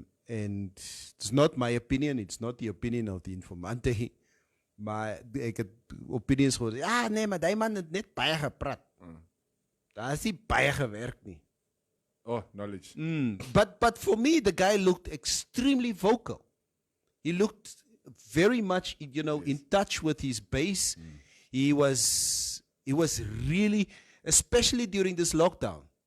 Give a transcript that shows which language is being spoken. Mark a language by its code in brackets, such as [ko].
[en] And it's not my opinion, it's not the opinion of the Informanté. [af] Maar ek het opinions gehoor. Ja, nee, maar die man het net baie gepraat. Daar is nie baie gewerk nie. [en] Oh, knowledge. But for me, the guy looked extremely vocal. He looked very much, in touch with his base. He was really, especially during this lockdown.